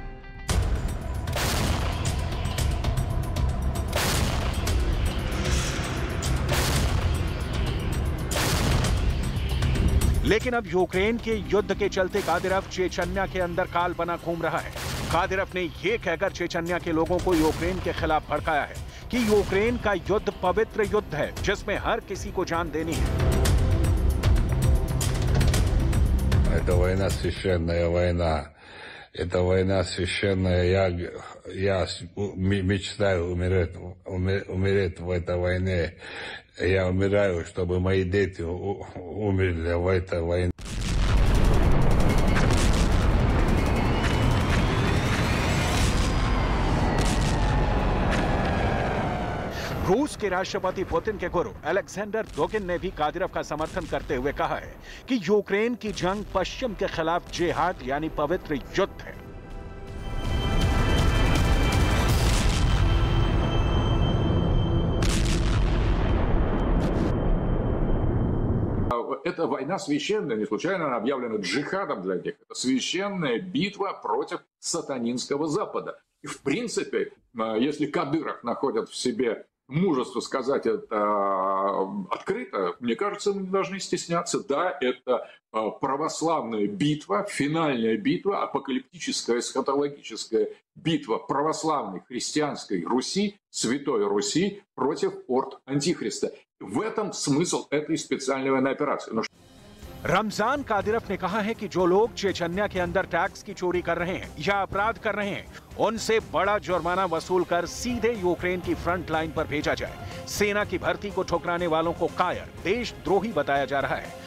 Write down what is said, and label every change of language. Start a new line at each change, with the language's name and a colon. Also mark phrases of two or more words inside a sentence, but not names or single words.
Hindi: लेकिन अब यूक्रेन के युद्ध के चलते कादिरोव चेचन्या के अंदर काल बना घूम रहा है। कादिरोव ने यह कहकर चेचन्या के लोगों को यूक्रेन के खिलाफ भड़काया है कि यूक्रेन का युद्ध पवित्र युद्ध है जिसमें हर किसी को जान देनी है।
Russian: Это война священная война. Это война священная. Я мечтаю умереть в этой войне. Я умираю, чтобы мои дети умерли в этой войне.
Hindi: रूस के राष्ट्रपति पुतिन के गुरु अलेक्जेंडर डोगिन ने भी कादिरोव का समर्थन करते हुए कहा है कि यूक्रेन की जंग पश्चिम के खिलाफ जिहाद यानी पवित्र युद्ध है।
Russian: Это война священная, не случайно она объявлена джихадом для них. Это священная битва против сатанинского Запада. И в принципе, если Кадыров находит в себе мужество сказать это открыто, мне кажется, мы не должны стесняться. Да, это православная битва, финальная битва, апокалиптическая, эсхатологическая битва православной христианской Руси, Святой Руси против орд Антихриста. В этом смысл этой специальной военной операции.
Hindi: रमजान कादिरोव ने कहा है कि जो लोग चेचन्या के अंदर टैक्स की चोरी कर रहे हैं या अपराध कर रहे हैं, उनसे बड़ा जुर्माना वसूल कर सीधे यूक्रेन की
English: front line
Hindi: पर भेजा जाए। सेना की भर्ती को ठुकराने वालों को कायर, देशद्रोही बताया जा रहा है।